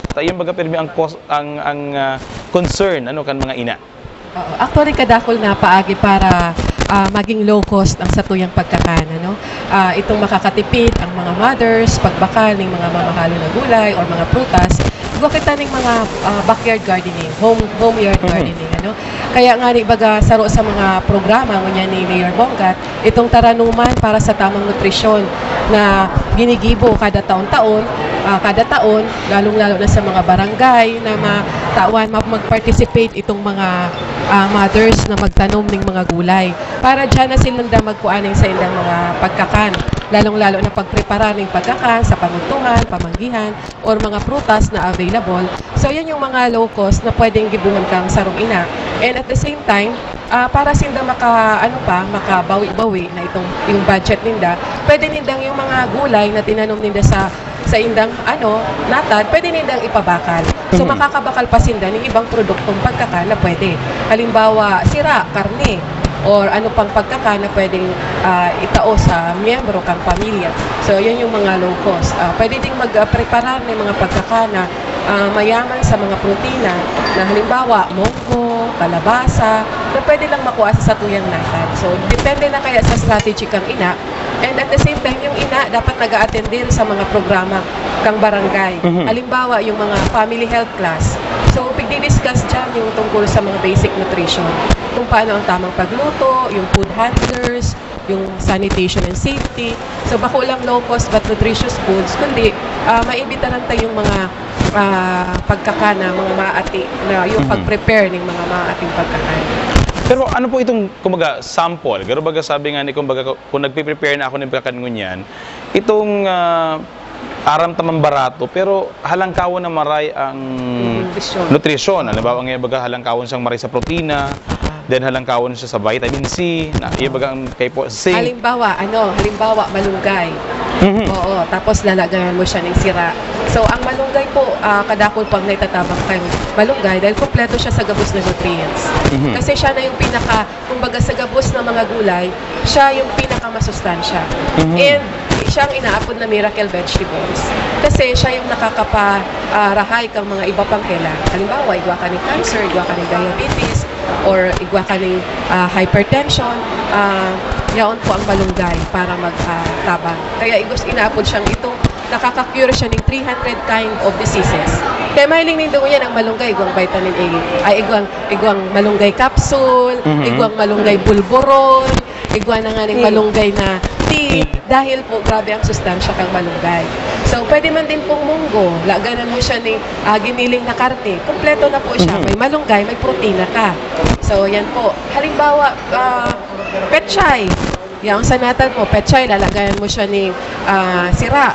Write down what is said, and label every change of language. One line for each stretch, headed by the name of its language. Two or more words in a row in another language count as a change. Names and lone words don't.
Bikol: Tayo baga pirmi ang concern kan mga ina. Actually kadakol na paagi para maging
English: low cost
Bikol: ang satuyang pagkakan. Itong makakatipid ang mga mothers pagbakal ng mga mamahalo na gulay or mga prutas. Huwag kita ng mga
English: backyard gardening, home yard gardening.
Bikol: Kaya nga baga saro sa mga programa ngunyan ni Mayor Bongat, itong taranuman para sa tamang nutrisyon na ginigibo kada taon, lalong-lalo na sa mga barangay na matawan, mag-participate itong mga mothers na magtanom ng mga gulay. Para dyan na silang magkuaning sa ilang mga pagkakan, lalong-lalo na pagprepara ng pagkakan sa panuntungan, pamanggihan, or mga prutas na available. So yan yung mga
English: low cost
Bikol: na pwedeng gibuhan kang sarong ina.
English: And at the same time,
Bikol: para sinda makabawi-bawi na yung budget ninda, pwede nindang yung mga gulay na tinanom ninda sa indang natad, pwede nindang ipabakal. So makakabakal pa sinda ng ibang produktong pagkakan na pwede. Halimbawa, sira, karne, or ano pang pagkakan na pwedeng itao sa miyembro kang pamilya.
Filipino: So yan yung mga
English: low cost.
Bikol: Pwede ding mag-prepare ng mga pagkakan na mayaman sa mga protina na halimbawa munggo, kalabasa, na pwede lang makuha sa satuyang natal. So, depende na kaya sa strategy kang ina.
English: And at the same time,
Bikol: yung ina dapat nag-a-attend din sa mga programa kang barangay. Halimbawa, yung mga
English: family health class.
Bikol: So, pagdi-discuss dyan yung tungkol sa mga
English: basic nutrition.
Filipino: Kung paano ang tamang pagluto, yung
English: food handlers,
Filipino: yung
English: sanitation and safety. So,
Bikol: bako lang
English: low-cost but nutritious foods,
Bikol: kundi maibitaran tayong mga pagkakana, mga maati, na yung pag-prepare ng mga maating pagkakana.
Filipino: Pero ano po itong, kumbaga, sample?
Bikol: Garo baga sabi nga ni, kumbaga, kung nagpe-prepare na ako ng pagkakanunyan, itong aram tamang barato, pero halangkawon na maray ang nutrition. Halimbawa, ang baga halangkawon siyang maray sa protina, then halangkawon siya sa
English: vitamin C,
Bikol: na baga ang kay po zinc.
Filipino: Halimbawa, halimbawa malunggay. Oo, tapos lalagayan mo siya ng sira.
Bikol: So, ang malunggay po, kadakol pag naitatabang kay malunggay dahil kompleto siya sa gabos na nutrients. Kasi siya na yung kumbaga sa gabos ng mga gulay, siya yung pinakamasustansya. And siya ang inaapod na
English: miracle vegetables.
Bikol: Kasi siya yung nakakaparahay kang mga iba pang kailangan. Halimbawa, igwa ka ng cancer, igwa ka ng diabetes, or igwa ka ng hypertension, yaon po ang malunggay para magtabang. Kaya inaapod siyang ito, nakaka-cure siya ng
English: 300 kind of diseases.
Bikol: Kaya mahiling nindo yan ang malunggay, igwang vitamin A, igwang malunggay capsule, igwang malunggay bulburon, igwang na nga ng malunggay na tea, dahil po grabe ang sustansya kang malunggay. So, pwede man din pong munggo, laganan mo siya ng giniling na karte.
Filipino: Kompleto na po siya, may malunggay, may protina ka. So, yan po. Halimbawa, petchay. Yung sa natal mo, petchay, lalagayan mo siya ng sira.